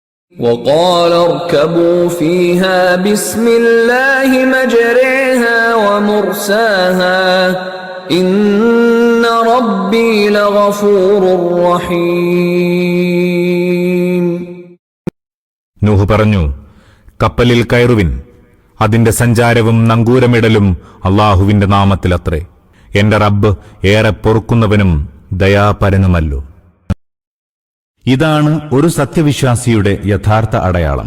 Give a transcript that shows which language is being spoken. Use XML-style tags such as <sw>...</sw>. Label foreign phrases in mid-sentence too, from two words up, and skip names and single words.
<ar>وقال اركبوا فيها بسم الله مجريها ومرساها إن ربي لغفور رحيم.</ar> <ml>നൂഹ് പറഞ്ഞു, കപ്പലിൽ കയറുവിൻ, അതിന്റെ സഞ്ചാരവും നങ്കൂരമിടലും അല്ലാഹുവിന്റെ നാമത്തിലത്രേ. എന്റെ റബ്ബ് ഏറെ പൊറുക്കുന്നവനും ദയാപരനുമല്ലോ. ഇതാണ് ഒരു സത്യവിശ്വാസിയുടെ യഥാർത്ഥ അടയാളം.</ml>